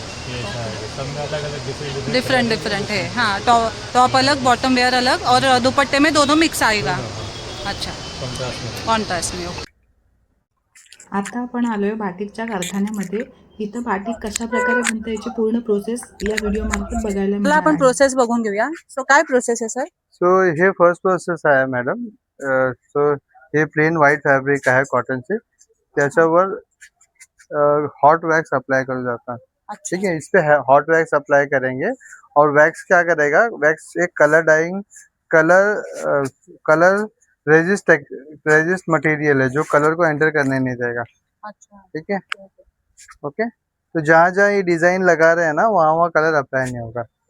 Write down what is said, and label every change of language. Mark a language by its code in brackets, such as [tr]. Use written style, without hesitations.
[hi] ये ऐसा आएगा, सब में अलग अलग डिफरेंट डिफरेंट है. हाँ, टॉप अलग, बॉटम वेयर अलग और दुपट्टे में दोनों मिक्स आएगा. अच्छा, कॉन्ट्रास्ट में। कॉन्ट्रास्ट में. ओके. [mr] आता आपण आलोय बाटिकच्या कारखान्यामध्ये. इथं बाटिक कशा प्रकारे बनते याची पूर्ण प्रोसेस या व्हिडिओ मार्फत बघायला मला मिळणार आपण आहे. प्रोसेस बघून घेऊया. सो काय प्रोसेस आहे सर? सो हे फर्स्ट प्रोसेस आहे मॅडम. सो हे प्लेन व्हाईट फॅब्रिक आहे कॉटनचे, त्याच्यावर हॉट वैक्स अप्लाई [hi] कर जाता है। अच्छा. ठीक है, इस पे हॉट वैक्स अप्लाई करेंगे और वैक्स क्या करेगा, वैक्स एक colour dying colour resist material है जो कलर को एंटर करने नहीं देगा। अच्छा ठीक है, ओके। तो जहाँ जहाँ ये डिजाइन लगा रहे हैं ना, वहाँ वहाँ कलर अप्लाई नहीं होगा।